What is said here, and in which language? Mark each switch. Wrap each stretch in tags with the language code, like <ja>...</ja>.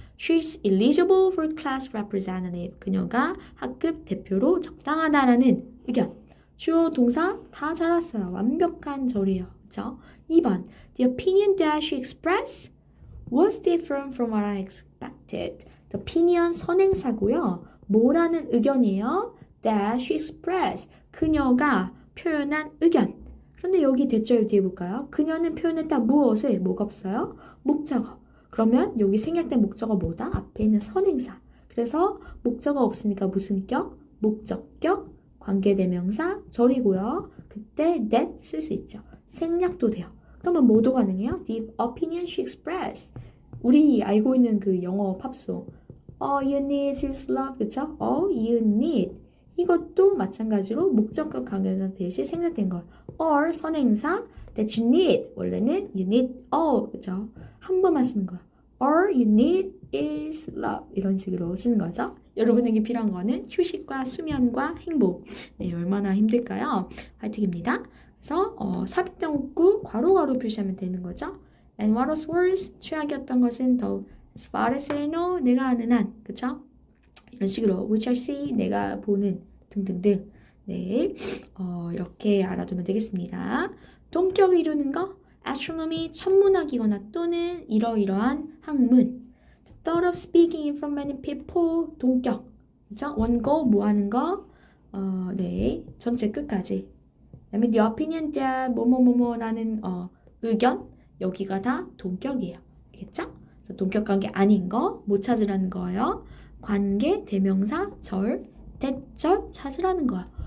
<en>She's eligible for class representative.</en> <ko>그녀가 학급 대표로 적당하다라는 의견. 주어 동사 다 잘 왔어요. 완벽한 절이에요. 그렇죠? 2번.</ko> <en>The opinion that she expressed was different from what I expected.</en> <ko>The opinion 선행사고요. 뭐라는 의견이에요?</ko> <en>That she expressed.</en> <ko>그녀가 표현한 의견. 그런데 여기 대절 뒤에 볼까요? 그녀는 표현했다 무엇을? 뭐가 없어요? 목적어. 그러면 여기 생략된 목적어 뭐다? 앞에 있는 선행사. 그래서 목적어 없으니까 무슨 격? 목적격, 관계대명사, 절이고요. 그때 that 쓸 수 있죠. 생략도 돼요. 그러면 뭐도 가능해요?</ko> <en>The opinion she expressed.</en> <ko>우리 알고 있는 그 영어 팝송.</ko> <en>All you need is love.</en> <ko>그쵸? All you need. 이것도 마찬가지로 목적격 관계대명사 대신 생략된 걸 or 선행사 that you need 원래는 you need 그죠? 한 번만 쓰는 거야. All you need is love 이런 식으로 쓰는 거죠. 여러분에게 필요한 거는 휴식과 수면과 행복. 네, 얼마나 힘들까요? 화이팅입니다. 그래서 삽입동구 괄호 표시하면 되는 거죠.</ko> <en>And what was worse?</en> <ko>최악이었던 것은 더</ko> <en>as far as I know</en> <ko>내가 아는 한 그쵸? 이런 식으로 which I see 내가 보는 등등등. 네, 이렇게 알아두면 되겠습니다. 동격을 이루는 거 astronomy 천문학이거나 또는 이러이러한 학문.</ko> <en>The thought of speaking in front of many people</en> <ko>동격. 그쵸? 원고 뭐 하는 거? 네, 전체 끝까지. 그다음에 the opinion that 뭐뭐뭐뭐라는 의견 여기가 다 동격이에요. 알겠죠? 그래서 동격 관계 아닌 거 못 찾으라는 거예요. 관계 대명사 절 대절 찾으라는 거예요.</ko>